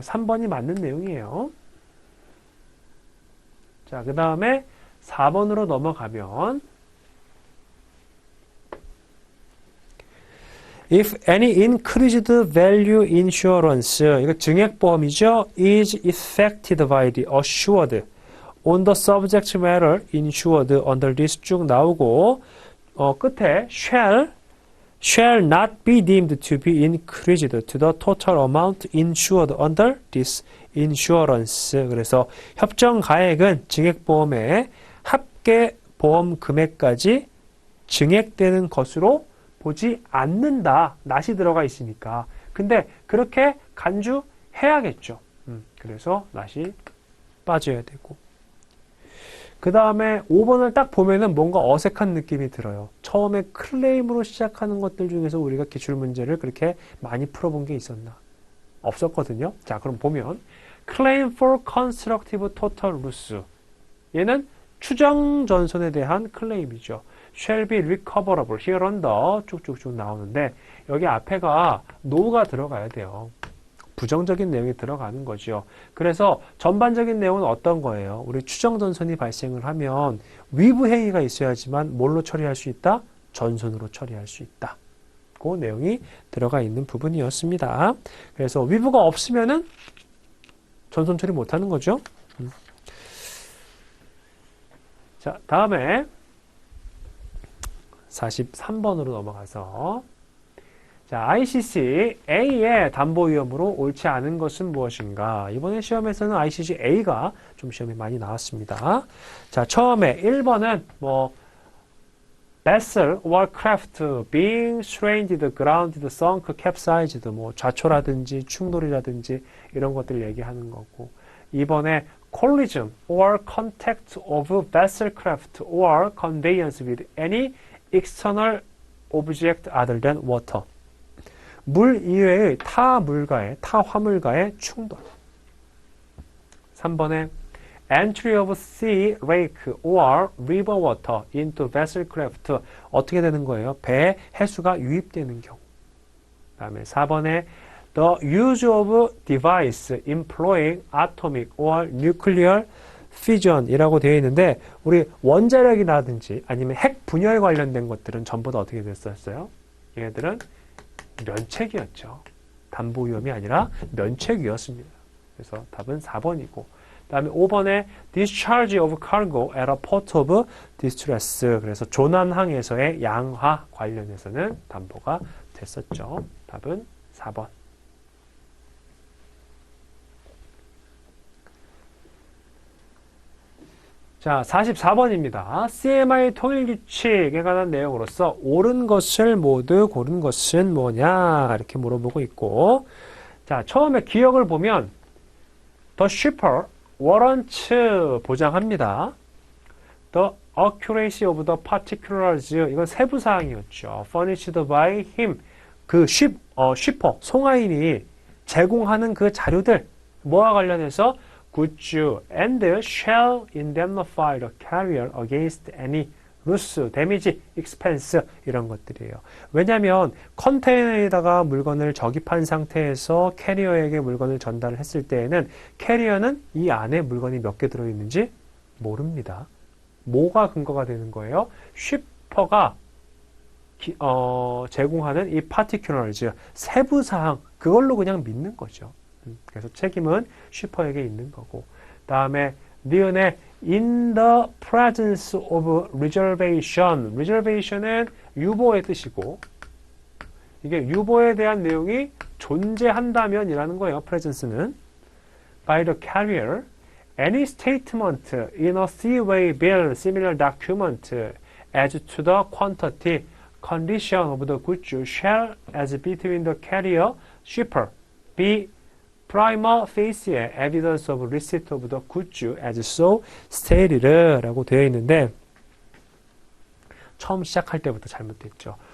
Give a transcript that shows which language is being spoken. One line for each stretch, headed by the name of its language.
Korean: 3번이 맞는 내용이에요. 자, 그 다음에 4번으로 넘어가면
English: If any increased value insurance,
Korean: 이거 증액보험이죠.
English: is effected by the assured on the subject matter insured under this
Korean: 쭉 나오고 끝에
English: shall not be deemed to be increased to the total amount insured under this insurance.
Korean: 그래서 협정 가액은 증액보험의 합계 보험 금액까지 증액되는 것으로 보지 않는다. not이 들어가 있으니까. 근데 그렇게 간주해야겠죠. 그래서 not이 빠져야 되고. 그 다음에 5번을 딱 보면은 뭔가 어색한 느낌이 들어요. 처음에 클레임으로 시작하는 것들 중에서 우리가 기출문제를 그렇게 많이 풀어본 게 있었나? 없었거든요. 자, 그럼 보면
English: Claim for constructive total loss.
Korean: 얘는 추정 전손에 대한 클레임이죠.
English: Shall be recoverable here under
Korean: 쭉쭉쭉 나오는데 여기 앞에가 no가 들어가야 돼요. 부정적인 내용이 들어가는 거죠. 그래서 전반적인 내용은 어떤 거예요? 우리 추정 전손이 발생을 하면 위부 행위가 있어야지만 뭘로 처리할 수 있다? 전손으로 처리할 수 있다. 그 내용이 들어가 있는 부분이었습니다. 그래서 위부가 없으면은 전손 처리 못 하는 거죠. 자, 다음에 43번으로 넘어가서 자, ICC A의 담보 위험으로 옳지 않은 것은 무엇인가? 이번에 시험에서는 ICC A가 좀 시험에 많이 나왔습니다. 자, 처음에 1번은
English: vessel or craft being stranded, grounded, sunk, capsized,
Korean: 뭐 좌초라든지 충돌이라든지 이런 것들 얘기하는 거고. 2번에
English: collision or contact of vessel craft or conveyance with any external object other than water.
Korean: 물 이외의 타 물과의, 타 화물과의 충돌. 3번에
English: entry of sea, lake or river water into vessel craft.
Korean: 어떻게 되는 거예요? 배에 해수가 유입되는 경우. 그 다음에 4번에
English: the use of device employing atomic or nuclear fission
Korean: 이라고 되어 있는데 우리 원자력이라든지 아니면 핵 분열 관련된 것들은 전부 다 어떻게 됐었어요? 얘네들은 면책이었죠. 담보 위험이 아니라 면책이었습니다. 그래서 답은 4번이고 그 다음에 5번에
English: discharge of cargo at a port of distress.
Korean: 그래서 조난항에서의 양화 관련해서는 담보가 됐었죠. 답은 4번. 자, 44번입니다. CMI 통일규칙에 관한 내용으로서 옳은 것을 모두 고른 것은 뭐냐 이렇게 물어보고 있고 자, 처음에 기억을 보면
English: The shipper warrants
Korean: 보장합니다.
English: The accuracy of the particulars
Korean: 이건 세부사항이었죠.
English: Furnished by him 그 shipper
Korean: 송하인이 제공하는 그 자료들 뭐와 관련해서
English: goods and shall indemnify the carrier against any loss, damage, expense
Korean: 이런 것들이에요. 왜냐하면 컨테이너에다가 물건을 적입한 상태에서 캐리어에게 물건을 전달을 했을 때에는 캐리어는 이 안에 물건이 몇 개 들어있는지 모릅니다. 뭐가 근거가 되는 거예요? 쉬퍼가 제공하는 이 particulars, 세부사항 그걸로 그냥 믿는 거죠. 그래서 책임은 쉬퍼에게 있는 거고 다음에 니은에
English: in the presence of reservation reservation
Korean: 은 유보의 뜻이고 이게 유보에 대한 내용이 존재한다면 이라는 거예요.
English: presence는 by the carrier any statement in a seaway bill similar document as to the quantity condition of the goods shall as between the carrier shipper be prima facie evidence of receipt of the goods as so stated
Korean: 라고 되어 있는데 처음 시작할 때부터 잘못됐죠.